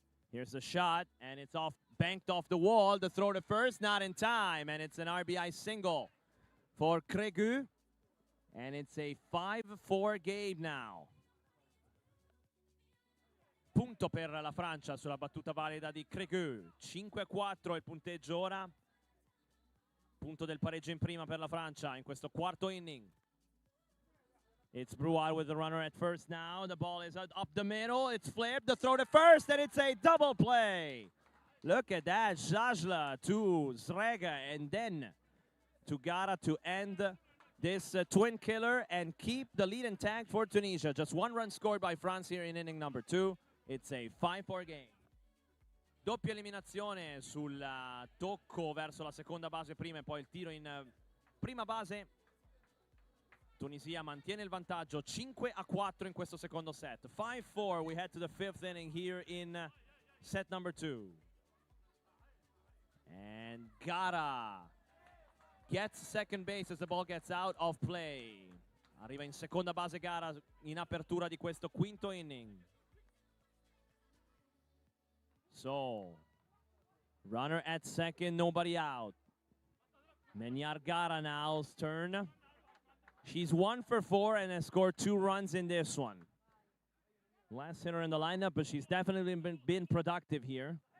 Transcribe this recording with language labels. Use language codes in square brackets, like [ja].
[en] Here's the shot, and it's banked off the wall. The throw to first, not in time, and it's an RBI single for Kregu, and it's a 5-4 game now. [it] Punto per la Francia sulla battuta valida di Kregu. 5-4 il punteggio ora. Punto del pareggio in prima per la Francia in questo quarto inning. [en] It's Brouard with the runner at first now. The ball is up the middle. It's flipped. The throw to first, and it's a double play. Look at that. Jajla to Zrega, and then to Gara to end this twin killer and keep the lead intact for Tunisia. Just 1 run scored by France here in inning number 2. It's a 5-4 game. [it] Doppia eliminazione sul tocco verso la seconda base prima e poi il tiro in prima base. Tunisia mantiene il vantaggio 5-4 in questo secondo set. [en] 5-4, we head to the 5th inning here in set number 2. And Gara gets second base as the ball gets out of play. [it] Arriva in seconda base Gara in apertura di questo quinto inning. [en] So, runner at second, nobody out. Menyar Gara now's turn. She's 1 for 4 and has scored 2 runs in this one. Last hitter in the lineup, but she's definitely been productive here.